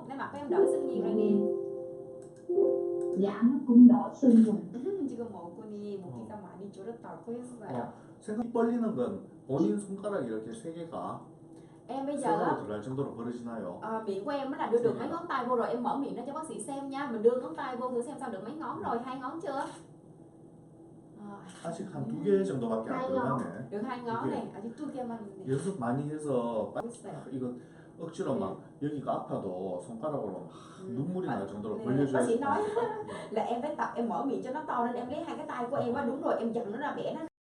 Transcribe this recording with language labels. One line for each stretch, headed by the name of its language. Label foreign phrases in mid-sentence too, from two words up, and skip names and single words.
Vietnamese: Nay mặt của em đỡ sưng nhiều rồi nè. Dạ nó cũng đỡ sưng rồi.
Korean: 지금 얼굴이 붓기가 많이 줄었다고 했어요. 생각 벌리는 건 본인 손가락 이렇게 세 개가
Vietnamese: Em bây giờ
Korean: 세로로
Vietnamese: á,
Korean: 들어갈 정도로 벌어지나요?
Vietnamese: miệng của em là đưa được mấy ngón tay vô rồi, em mở miệng ra cho bác sĩ xem nha. Mình đưa ngón tay vô thử xem sao, được mấy ngón rồi, 2 ngón chưa?
Korean: 아직 한 두 개 정도밖에 안 들어가네.
Vietnamese: Được 2 ngón này,
Korean: 아직 2개만. 연습 많이 해서 있어요. 이거 억지로 막 여기가 아파도 손가락으로 막 눈물이 날 정도로
Vietnamese: Bác
Korean: 벌려줘야
Vietnamese: sĩ nói
Korean: 된다니까.
Vietnamese: là em phải tập, em mở miệng cho nó to lên, em lấy 2 cái tay của em á, đúng rồi, em dằn nó ra, bẻ nó